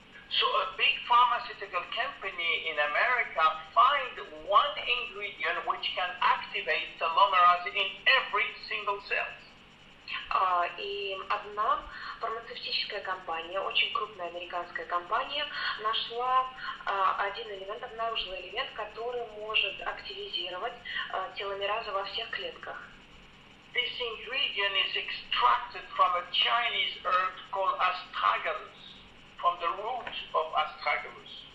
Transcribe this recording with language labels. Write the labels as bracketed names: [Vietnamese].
[English] So a big pharmaceutical company in America find one ingredient which can activate telomerase in every single cell. [Russian] И одна фармацевтическая компания, очень крупная американская компания, нашла один элемент, обнаружила элемент, который может активизировать теломеразы во всех клетках. [English] This ingredient is extracted from a Chinese herb called astragalus, from the roots of astragalus.